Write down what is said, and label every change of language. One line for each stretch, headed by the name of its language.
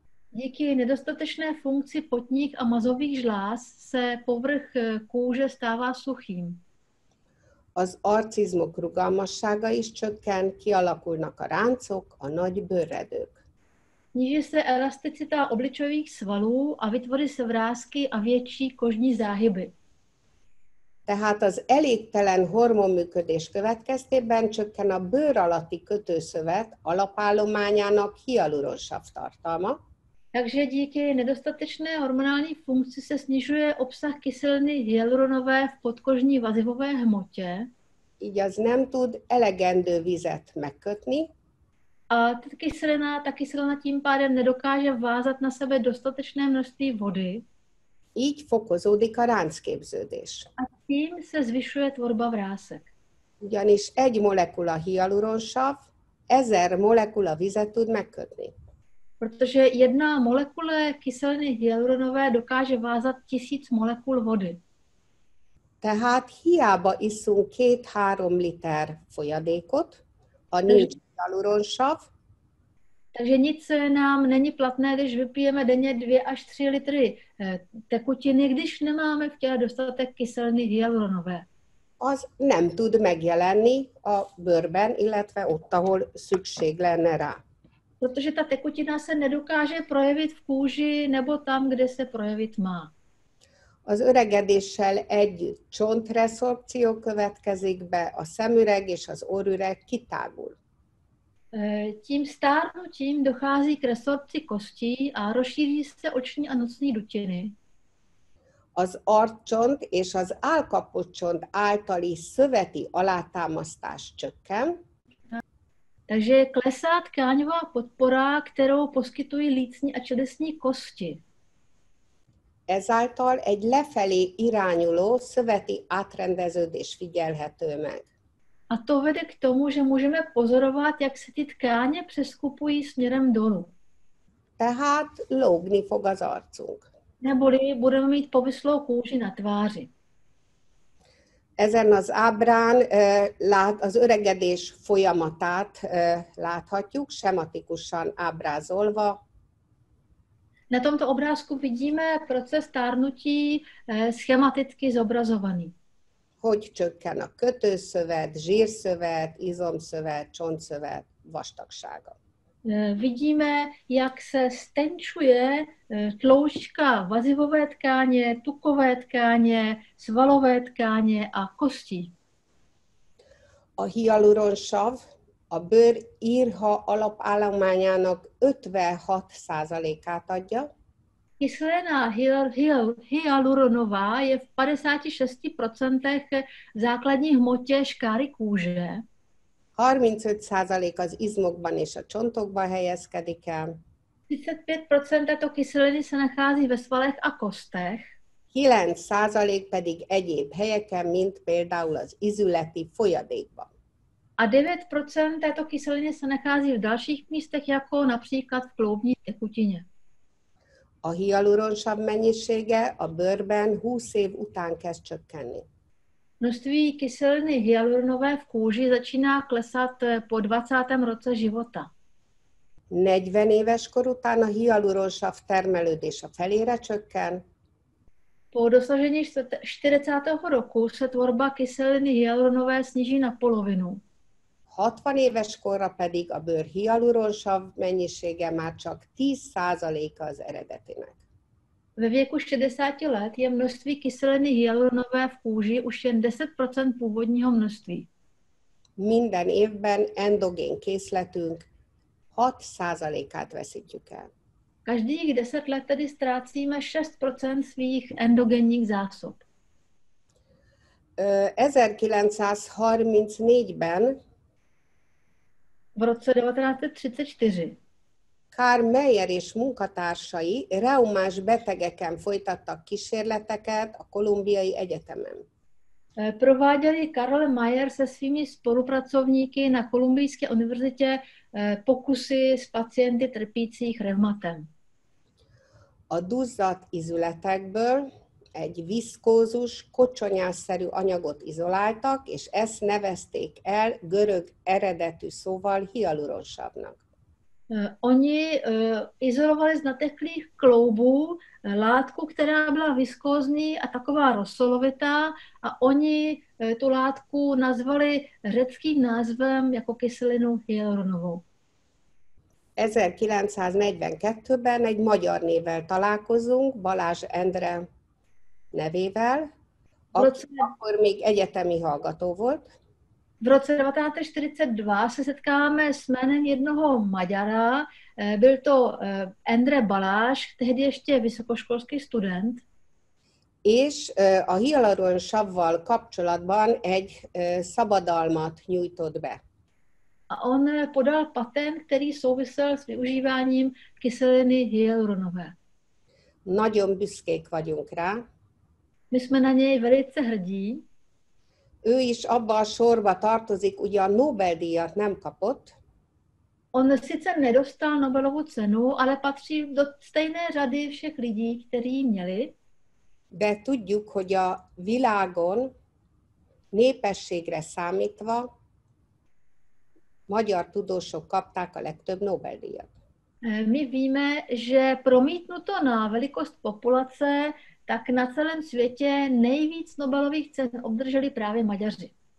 Czech: Díky nedostatečné funkci potních a mazových žláz se povrch kůže stává suchým.
Hungarian: Az arcizmok rugalmassága is csökken, kialakulnak a ráncok, a nagy bőrredők.
Czech: Sníží se elasticita obličových svalů a vytvoří se vrásky a větší kožní záhyby.
Hungarian: Tehát az elégtelen hormonműködés következtében csökken a bőr alatti kötőszövet alapállományának hialuronsav tartalma,
Czech: Takže díky nedostatečné hormonální funkci se snižuje obsah kyseliny hyaluronové v podkožní vazivové hmotě
Hungarian: így az nem tud elegendő vizet megkötni,
Czech: a ta kyselina tím pádem nedokáže vázat na sebe dostatečné množství vody
Hungarian: így fokozódik a ráncképződés.
Czech: a tím se zvyšuje tvorba vrásek.
Hungarian: Ugyanis egy molekula hialuronsav 1000 molekula vizet tud megkötni.
Czech: Protože jedna molekule kyseliny hyaluronové dokáže vázat 1000 molekul vody.
Hungarian: Tehát hiába iszunk 2-3 liter folyadékot, a nincs hialuronsav,
Czech: Takže nic nám není platné, když vypijeme denně 2 až 3 litry tekutiny, když nemáme v těle dostatek kyseliny hyaluronové.
Hungarian: az nem tud megjelenni a bőrben, illetve ott, ahol szükség lenne rá.
Czech: Protože ta tekutina se nedokáže projevit v kůži nebo tam, kde se projevit má.
Hungarian: Az öregedéssel együtt csontresszorpció következik be, a szemüreg és az orrüreg kitágul.
Czech: Tím stárnutím dochází k resorpci kostí a rozšíří se oční a nosní dutiny.
Hungarian: Az arccsont és az állkapocsont általi szöveti alátámasztás csökken,
Czech: Takže klesá tkáňová podpora, kterou poskytují lícní a čelistní kosti.
Hungarian: ezáltal egy lefelé irányuló szöveti átrendeződés figyelhető meg.
Czech: A to vede k tomu, že můžeme pozorovat, jak se ty tkáně přeskupují směrem dolů.
Hungarian: Tehát lógni fog az arcunk.
Czech: Neboli budeme mít povislou kůži na tváři.
Hungarian: Ezen az ábrán az öregedés folyamatát láthatjuk, sematikusan ábrázolva.
Czech: Na tomto obrázku vidíme proces stárnutí schematicky zobrazovaný.
Hungarian: Hogy csökken a kötőszövet, zsírszövet, izomszövet, csontszövet vastagsága.
Czech: Vidíme, jak se stenčuje tloušťka vazivové tkáně, tukové tkáně, svalové tkáně a kostí.
Hungarian: A hialuronsav a bőr írha alapállományának 56%-át adja,
Czech: Kyselina hyaluronová je v 56% v základní hmotě škáry kůže.
Hungarian: 35% az izmokban és a csontokban helyezkedik el,
Czech: 35% této kyseliny se nachází ve svalech a kostech
Hungarian: 9% pedig egyéb helyeken, mint például az izületi folyadékban.
Czech: a 9% této kyseliny se nachází v dalších místech, jako například v kloubní tekutině.
Hungarian: A hialuronsav mennyisége a bőrben 20 év után kezd csökkenni.
Czech: Množství kyseliny hyaluronové v kůži začíná klesat po 20. roce života.
Hungarian: 40 éves kor után a hialuronsav termelődése felére csökken,
Czech: Po dosažení 40. roku se tvorba kyseliny hyaluronové sníží na polovinu.
Hungarian: 60 éves korra pedig a bőr hialuronsav mennyisége már csak 10%-a az eredetinek.
Czech: Ve věku 60 let je množství kyseliny hyaluronové v kůži už jen 10% původního množství.
Hungarian: Minden évben endogén készletünk 6%-át veszítjük el.
Czech: Každých 10 let tedy ztrácíme 6% svých endogenních zásob.
Hungarian: 1934-ben
Czech: V roce 1934
Hungarian: Karl Meyer és munkatársai reumás betegeken folytattak kísérleteket a Kolumbiai Egyetemen.
Czech: prováděli Karl Mayer se svými spolupracovníky na Kolumbijské univerzitě pokusy s pacienty trpících reumatem.
Hungarian: A duzzadt izületekből egy viszkózus, kocsonyásszerű anyagot izoláltak, és ezt nevezték el görög eredetű szóval hialuronsavnak.
Czech: Oni izolovali z nateklých kloubů látku, která byla viskózní a taková rozsolovitá, a oni tu látku nazvali řeckým názvem jako kyselinu hyaluronovou.
Hungarian: 1942-ben egy magyar névvel találkozunk, Balázs Endre nevével, aki akkor még egyetemi hallgató volt.
Czech: V roce 1942 se setkáme s jménem jednoho Maďara, byl to Endre Balázs, tehdy ještě vysokoškolský student.
Hungarian: És a hialuronsavval kapcsolatban egy szabadalmat nyújtott be.
Czech: A on podal patent, který souvisel s využíváním kyseliny hyaluronové.
Hungarian: Nagyon büszkék vagyunk rá.
Czech: My jsme na něj velice hrdí.
Hungarian: Ő is abba a sorba tartozik, ugyan Nobel-díjat nem kapott.
Czech: On sice nedostal Nobelovu cenu, ale patří do stejné řady všech lidí, kteří měli.
Hungarian: De tudjuk, hogy a világon népességre számítva magyar tudósok kapták a legtöbb Nobel-díjat.
Czech: My víme, že promítnuto na velikost populace, tak na celém světě nejvíc Nobelových cen obdrželi právě Maďaři.